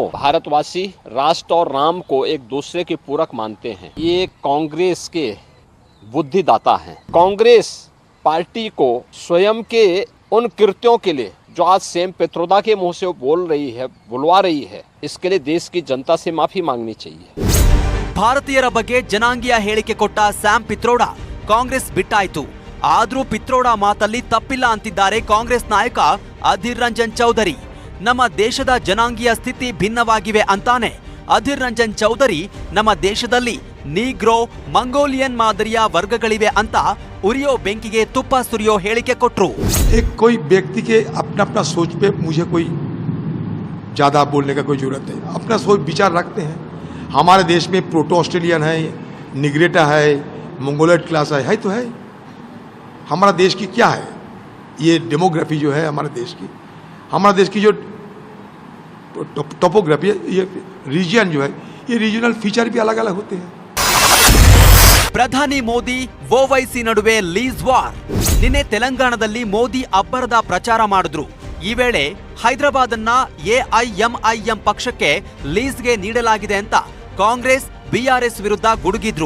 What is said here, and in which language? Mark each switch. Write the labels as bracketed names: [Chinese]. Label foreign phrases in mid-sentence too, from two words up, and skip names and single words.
[Hindi] भारतवासी राष्ट्र और राम को एक दूसरे के पूरक मानते हैं. ये कांग्रेस के बुद्धिदाता हैं. कांग्रेस पार्टी को स्वयं के उन कृत्यों के लिए जो आज सैम पित्रोदा के मुंह से बुलवा रही है, इसके लिए देश की जनता से माफी मांगनी चाहिए. [Kannada] ಭಾರತೀಯರ ಬಗ್ಗೆ ಜನಾಂಗೀಯ ಹೇಳಿಕೆ ಕೊಟ್ಟ ಸ್ಯಾಮ್ ಪಿತ್ರೋಡಾ ಕಾಂಗ್ರೆಸ್ ಬಿಟ್ಟಾಯ್ತು. ಆದ್ರೂ ಪಿತ್ರೋಡಾ ಮಾತಲ್ಲಿ ತಪ್ಪಿಲ್ಲ ಅಂತಿದ್ದಾರೆ ಕಾಂಗ್ರೆಸ್ ನಾಯಕ ಅಧೀರ್ ರಂಜನ್ ಚೌಧರಿ. ನಮ್ಮ ದೇಶದ ಜನಾಂಗೀಯ ಸ್ಥಿತಿ ಭಿನ್ನವಾಗಿವೆ ಅಂತಾನೆ ಅಧೀರ್ ರಂಜನ್ ಚೌಧರಿ ನಮ್ಮ ದೇಶದಲ್ಲಿ ನೀಗ್ರೋ, ಮಂಗೋಲಿಯನ್ ಮಾದರಿಯ ವರ್ಗಗಳಿವೆ ಅಂತ ಉರಿಯೋ ಬೆಂಕಿಗೆ ತುಪ್ಪ ಸುರಿಯೋ ಹೇಳಿಕೆ ಕೊಟ್ರು. [Hindi] कोई व्यक्ति के अपना अपना सोच पे मुझे कोई ज्यादा बोलने का कोई जरूरत नहीं. अपना सोच विचार रखते हैं. हमारे देश में [English] Proto Australian [Hindi] है, निग्रेटा है, [English] Mongoloid class [Hindi] है तो है. हमारा देश की क्या है, ये डेमोग्राफी जो है हमारे देश की जो टोपोग्राफी, ये रीजन जो है, ये [English] regional feature [Hindi] भी अलग अलग होते हैं. [Kannada] ಪ್ರಧಾನಿ ಮೋದಿ OIC ನಡುವೆ [English] lease war. [Kannada] ನಿನ್ನೆ ತೆಲಂಗಾಣದಲ್ಲಿ ಮೋದಿ ಅಬ್ಬರದ ಪ್ರಚಾರ ಮಾಡಿದ್ರು. ಈ ವೇಳೆ ಹೈದರಾಬಾದ್ ಅನ್ನ AIMIM ಪಕ್ಷಕ್ಕೆ ಲೀಸ್ಗೆ ನೀಡಲಾಗಿದೆ ಅಂತ ಕಾಂಗ್ರೆಸ್ BRS ವಿರುದ್ಧ ಗುಡುಗಿದ್ರು.